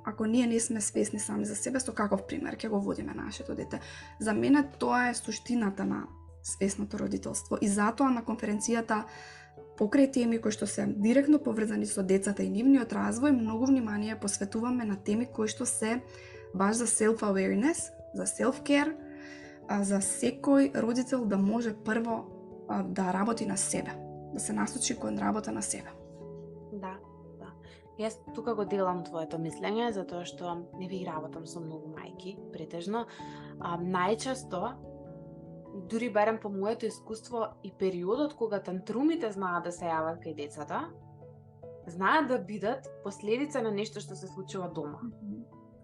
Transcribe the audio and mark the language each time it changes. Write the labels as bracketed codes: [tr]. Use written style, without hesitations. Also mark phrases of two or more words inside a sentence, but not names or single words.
[mk] Ако ние не сме свесни сами за себе, со каков пример ќе го водиме нашето дете? За мене тоа е суштината на свесното родителство и затоа на конференцијата покрај теми кои што се директно поврзани со децата и нивниот развој, многу внимание посветуваме на теми кои што се баш за self-awareness, за self-care, за секој родител да може прво да работи на себе, да се насочи кон работа на себе. Да. Јас тука го делам твоето мислење, затоа што не ви работам со многу мајки, претежно. Најчесто, дури барем по моето искуство и периодот кога тантрумите знаат да се јават кај децата, знаат да бидат последица на нешто што се случува дома.